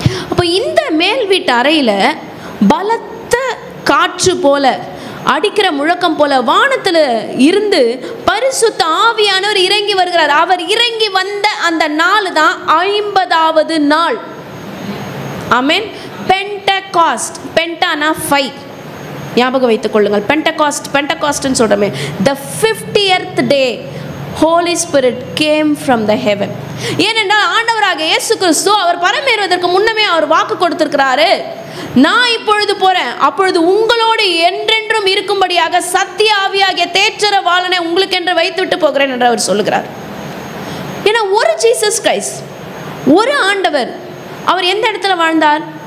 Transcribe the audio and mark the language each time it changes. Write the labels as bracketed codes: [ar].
[ta] அப்போ இந்த மேல் வீட்டு அறையில் பலத்த காற்று போல அடிக்கிற முழக்கம் போல வானத்தில் இருந்து பரிசுத்த ஆவியானவர் இறங்கி வருகிறார். அவர் இறங்கி வந்த அந்த நாள் தான் 50வது நாள். ஆமென். பென்டகாஸ்ட், பென்டானா 5, ஞாபகம் வைத்துக் கொள்ளுங்கள். பென்டகாஸ்ட்னு சொல்கிறோமே, [en] the 50th day Holy Spirit came from the heaven. [ta] ஏனென்றால் ஆண்டவராக இயேசு கிறிஸ்து அவர் பரமேறுவதற்கு முன்னமே அவர் வாக்கு கொடுத்திருக்கிறாரு, நான் இப்பொழுது போறேன், அப்பொழுது உங்களோடு என்றென்றும் இருக்கும்படியாக சத்திய ஆவியாகிய தேற்றர வாளனை உங்களுக்கு என்று வைத்துவிட்டு போகிறேன் என்று அவர் சொல்லுகிறார். ஏன்னா ஒரு ஜீசஸ் கிரைஸ்ட், ஒரு ஆண்டவர், அவர் எந்த இடத்துல வாழ்ந்தார்?